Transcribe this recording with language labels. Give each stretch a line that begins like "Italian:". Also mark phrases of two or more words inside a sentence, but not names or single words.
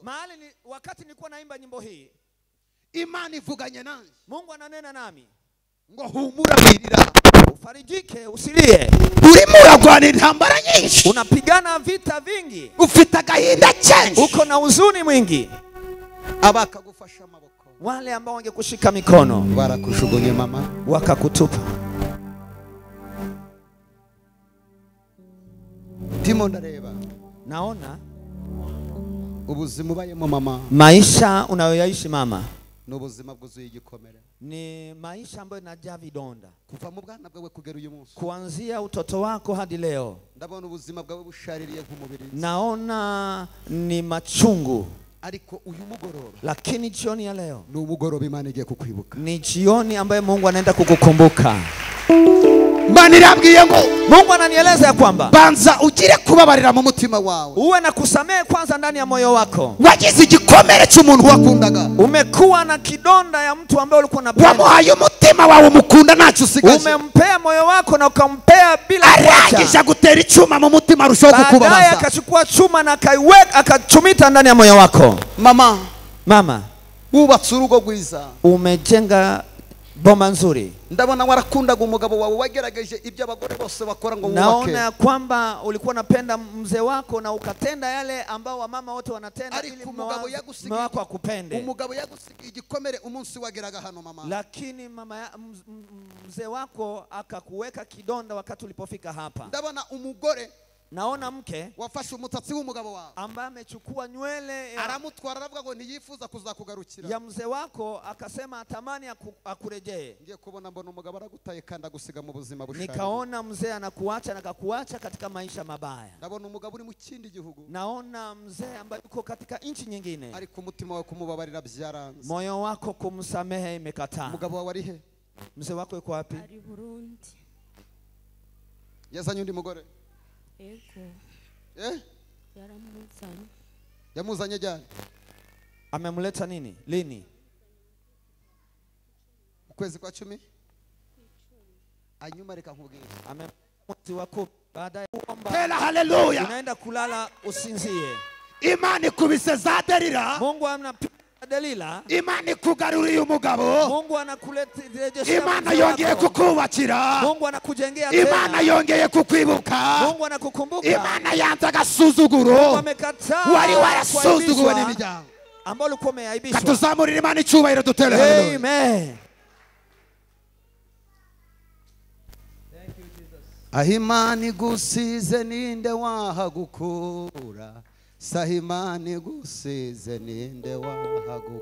Swahili: Mahali ni wakati nilikuwa naimba nyimbo hii,
Kinyarwanda: Imana ivuganye nanjye.
Swahili: Mungu ananena nami
Kinyarwanda: ngo humura wirira,
Swahili: ufarijike, usilie.
Kinyarwanda: Urimo uragwana intambara nyinshi,
Swahili: unapigana vita vingi,
Kinyarwanda: ufite agahinda cyinshi,
Swahili: uko na huzuni mwingi.
Kinyarwanda: Abakagufasha amaboko,
Swahili: wale ambao wangekushika mikono,
Kinyarwanda: barakushugunye mama,
Swahili: wakakutupa.
Kinyarwanda: Timo ndareba,
Swahili: naona
Kinyarwanda: ubuzima ubayemo mama,
Swahili: maisha unayoyaishi mama,
Kinyarwanda: n'ubuzima bwuzuye igikomere.
Swahili: Ni maisha ambayo inajaa vidonda.
Kinyarwanda: Kuva mu bwana bwawe kugera uyu munsi,
Swahili: kuanzia utoto wako hadi leo,
Kinyarwanda: ndabona ubuzima bwawe bushaririye nk'umubiri.
Swahili: Naona ni machungu.
Kinyarwanda: Ariko uyu mugoroba,
Swahili: lakini jioni ya leo
Kinyarwanda: ni umugoroba Imana igiye kukwibuka.
Swahili: Ni jioni ambaye Mungu anaenda kukukumbuka.
Kinyarwanda: Manirambwiye ngo,
Swahili: Mungu ananieleza ya kwamba
Kinyarwanda: banza ugire kubabarira mu mutima wawe,
Swahili: uwe na kusamehe kwanza ndani ya moyo wako.
Kinyarwanda: Wagize igikomere cy'umuntu wakundaga,
Swahili: umekuwa na kidonda ya mtu ambaye ulikuwa unapenda,
Kinyarwanda: wamuhaye umutima wawe umukunda ntacyo usigaje,
Swahili: umempea moyo wako na ukampea bila kuacha,
Kinyarwanda: arangije gutera icyuma mu mutima arushaho kukubabaza,
Swahili: baadaye akachukua chuma na akachumita ndani ya moyo wako. Mama,
Kinyarwanda: wubatse urugo rwiza,
Swahili: umejenga boma nzuri.
Kinyarwanda: Ndabona warakundaga umugabo wawe, wagerageje ibyo abagore bose bakora ngo wubake.
Swahili: Naona kwamba ulikuwa unapenda mzee wako na ukatenda yale ambao wamama wote wanatenda ili mume wako akupende.
Kinyarwanda: Umugabo yagusigiye igikomere umunsi wageraga hano mama,
Swahili: lakini mzee wako akakuweka kidonda wakati ulipofika hapa.
Kinyarwanda: Ndabona umugore
Swahili: naona mke
Kinyarwanda: wafashe umutatsi w'umugabo wawe
Swahili: ambaye amechukua nywele
Kinyarwanda: aramutwara aravuga ngo ntiyifuza kuzakugarukira
Swahili: ya mzee wako, akasema atamani akurejee.
Kinyarwanda: Ngiye kubona mbona umugabo aragutaye kandi agusiga mu buzima bushari.
Swahili: Nikaona mzee anakuacha na akakuacha katika maisha mabaya.
Kinyarwanda: Ndabona umugabo uri mu kindi gihugu.
Swahili: Naona mzee ambaye yuko katika nchi nyingine.
Kinyarwanda: Ariko umutima wa kumubabarira byaranze.
Swahili: Moyo wako kumsamehe imekataa.
Kinyarwanda: Umugabo wawe ari he?
Swahili: Mzee wako yuko wapi?
Kinyarwanda: Ari Burundi. Yazanye undi mugore? Ego. Yaramuzanye. Yamuzanye jana?
Swahili: Amemleta nini? Lini?
Kinyarwanda: Ukwezi kwa 10? Anyuma reka nkubwire.
Swahili: Mwezi wa 10 baada ya kuomba. Haleluya. Unaenda kulala usinzie.
Kinyarwanda: Imana ikubise za Delila.
Swahili: Mungu anapiga Delila.
Kinyarwanda: Imana ikugaruriye umugabo.
Swahili: Mungu anakuletea.
Kinyarwanda: Imana yongeye kukubakira.
Swahili: Mungu anakujengea tena.
Kinyarwanda: Imana yongeye kukwibuka.
Swahili: Mungu anakukumbuka.
Kinyarwanda: Imana yanze agasuzuguro. Wari warasuzuguwe n'imiryango.
Swahili: Ambao ulikuwa umeaibishwa.
Kinyarwanda: Katuzamurira Imana icyubahiro dutere haleluya. Amen. Ahimani gusize ninde wahagukura, sahimani gusize ninde wahagukura.